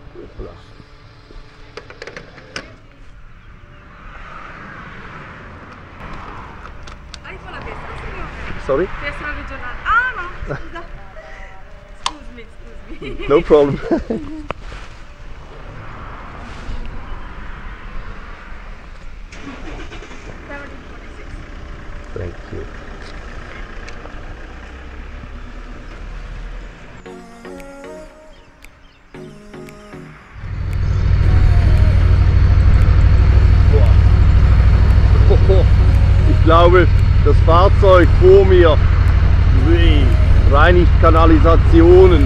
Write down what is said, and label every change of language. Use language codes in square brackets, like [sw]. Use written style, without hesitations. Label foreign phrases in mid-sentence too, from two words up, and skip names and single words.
[de] Hoppla. [it] iPhone a destra, signore? [en] Sorry? [it] Destra regionale. Ah no, scusa. [en] Excuse me. No problem. 1726. Thank you. [de] Ich glaube, das Fahrzeug vor mir reinigt Kanalisationen.